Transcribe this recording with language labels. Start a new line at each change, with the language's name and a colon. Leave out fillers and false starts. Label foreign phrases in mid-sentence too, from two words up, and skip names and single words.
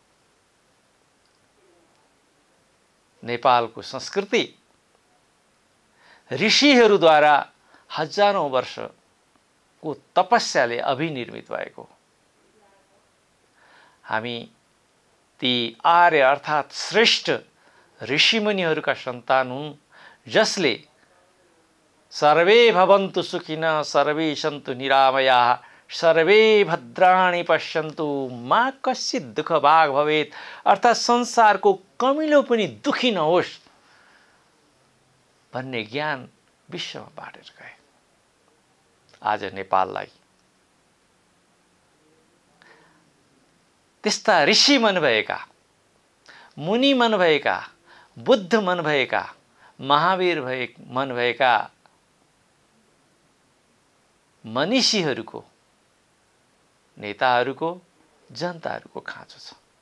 Nepali: नेपालको संस्कृति ऋषिहरूद्वारा हजारौं वर्षको तपस्याले अभिनिर्मित भएको। हामी ती आर्य अर्थात् श्रेष्ठ ऋषिमुनिहरूका सन्तान हुन्, जसले
Sanskrit: सर्वे भवन्तु सुखिनः सर्वे सन्तु निरामयाः सर्वे भद्राणि पश्यन्तु मा कश्चित् दुःखभाग् भवेत्,
Nepali: अर्थात् संसारको कमिलो पनि दुखी नहोस् भन्ने ज्ञान विश्वमा बाँडेर गए। आज नेपाललाई त्यस्ता ऋषि मन भएका, मुनि मन भएका, बुद्ध मन भएका, महावीर मन भएका मनीषीहरूको, नेताहरूको, जनताहरूको खाँचो छ।